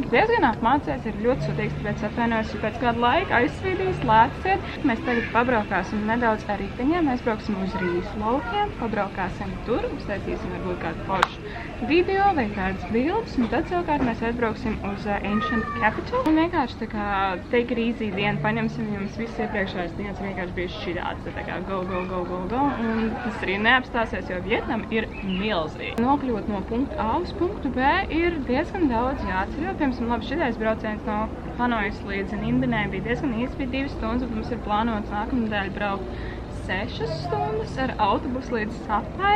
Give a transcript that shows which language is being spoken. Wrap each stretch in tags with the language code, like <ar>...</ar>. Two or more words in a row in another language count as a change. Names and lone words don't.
<lv>Diezgan apmācies, ir ļoti sutīgs, tāpēc atvainojos, ja pēc kāda laika aizsvīdīs, lēciet. Mēs tagad pabraukāsim nedaudz ar riteņiem, mēs brauksim uz Rīsu laukiem, pabraukāsim tur, uztaisīsim varbūt kādu foršu video vai kādas bildes, un tad savukārt mēs aizbrauksim uz Ancient Capital. Un vienkārši tā kā</lv> <en>take it easy</en> <lv>dienu paņemsim, jums viss iepriekšējās dienas vienkārši bija šķidāts, tā kā go, un tas arī neapstāsies, jo Vietnama ir milzīgi. Nokļūt no punktu A uz punktu B ir diezgan daudz jāceļo. Piemēram, labi, šitais brauciens no Hanojas līdz Nimbenai bija diezgan īsts, bija 2 stundas, un mums ir plānots nākamnedēļ braukt 6 stundas ar autobusu līdz Sapai.</lv>